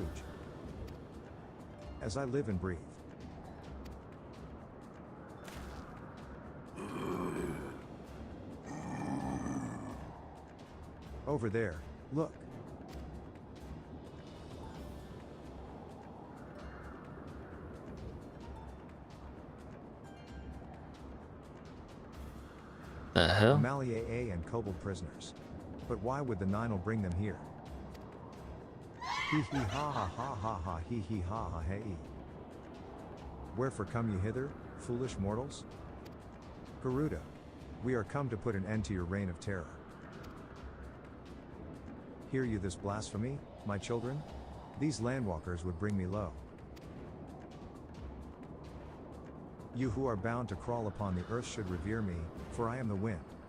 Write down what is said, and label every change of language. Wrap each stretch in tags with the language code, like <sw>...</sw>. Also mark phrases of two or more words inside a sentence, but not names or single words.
<en>As I live and breathe. Over there, look. The hell? Malier and kobold prisoners. But why would the Ninel bring them here? Hee hee ha ha ha ha ha hee hee ha ha hey. Wherefore come ye hither, foolish mortals? Garuda, we are come to put an end to your reign of terror. Hear you this blasphemy, my children? These landwalkers would bring me low. You who are bound to crawl upon the earth should revere me, for I am the wind.</en>